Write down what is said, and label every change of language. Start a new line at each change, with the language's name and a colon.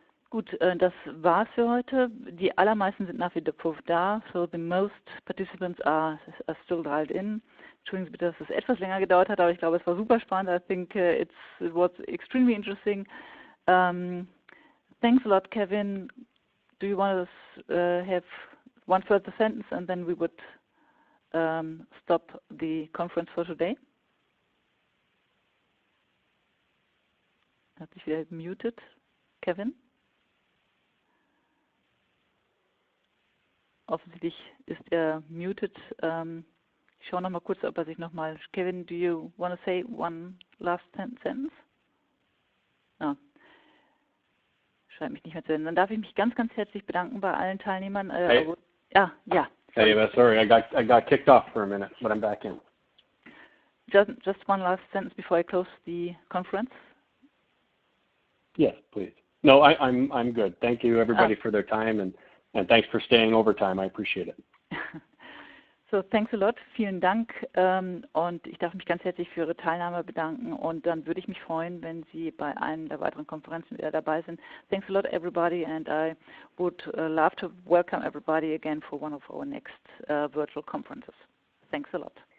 German: Gut, das war's für heute. Die allermeisten sind nach wie vor da.
English: So the most participants are still dialed in.
German: Entschuldigen Sie bitte, dass es etwas länger gedauert hat, aber ich glaube, es war super spannend.
English: I think it was extremely interesting. Thanks a lot, Kevin. Do you want to have one further sentence and then we would stop the conference for today?
German: Hat sich wieder muted. Kevin? Offensichtlich ist er muted. Ich schaue noch mal kurz, ob er sich noch mal...
English: Kevin, do you want to say one last sentence? No.
German: Scheint mich nicht mehr zu hören. Dann darf ich mich ganz, ganz herzlich bedanken bei allen Teilnehmern.
English: Hey.
German: Ja.
English: Hey, sorry, I got kicked off for a minute, but I'm back in. Just one last sentence before I close the conference. Yes, please. No, I'm good. Thank you, everybody, for their time, and thanks for staying overtime. I appreciate it. So, thanks a lot.
German: Vielen Dank. Und ich darf mich ganz herzlich für Ihre Teilnahme bedanken. Und dann würde ich mich freuen, wenn Sie bei einer der weiteren Konferenzen wieder dabei sind.
English: Thanks a lot, everybody. And I would love to welcome everybody again for one of our next virtual conferences. Thanks a lot.